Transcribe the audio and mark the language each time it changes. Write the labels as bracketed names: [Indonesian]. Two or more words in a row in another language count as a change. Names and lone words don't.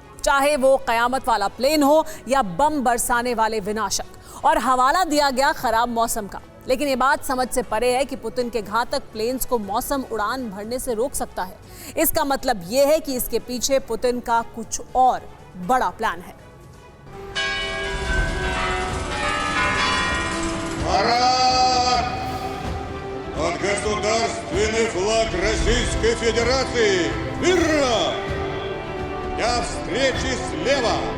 [Hindi] चाहे वो कयामत वाला प्लेन हो या बम बरसाने वाले विनाशक, और हवाला दिया गया खराब मौसम का। लेकिन ये बात समझ से परे है कि पुतिन के घातक प्लेन्स को मौसम उड़ान भरने से रोक सकता है। इसका मतलब ये है कि इसके पीछे पुतिन का कुछ और बड़ा प्लान है। [Russian] Парад! Под государственный флаг Российской Федерации! Мирно! Для встречи слева!